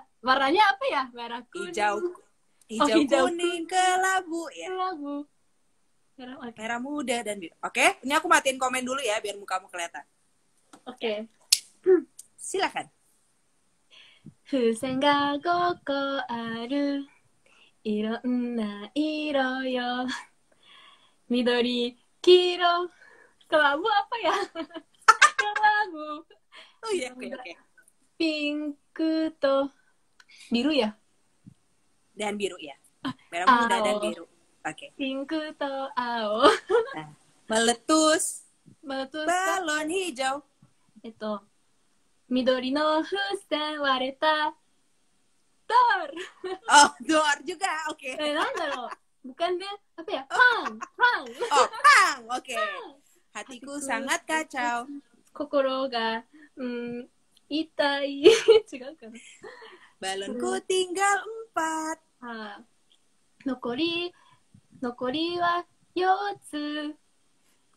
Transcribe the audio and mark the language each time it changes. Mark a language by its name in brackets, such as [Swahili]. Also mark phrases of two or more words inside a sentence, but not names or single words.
[Indonesian] Warnanya apa ya? Merah, kuning. Hijau, kuning, kelabu ya. Kelabu. Merah muda dan biru. Oke, ini aku matiin komen dulu ya biar mukamu kelihatan. Oke. Silakan. [Japanese] 風船が5個あるいろんな色よ緑黄色 [Indonesian] kelabu apa ya? Kelabu. Oh iya, oke. Pink to biru ya? Dan biru ya. Merah muda dan biru. Oke. [Japanese] ピンクと青. [Indonesian] Nah, meletus. Balon hijau. [Japanese] 緑の風船割れた. [Indonesian] Door. Oh, door juga. Oke. Nandaro? Bukan deh. Apa ya? Pang. Oh, pang. Oke. Hatiku sangat kacau. [Japanese] 心が痛い. [Indonesian] Balonku tinggal 4. [Japanese] 残りは4つ.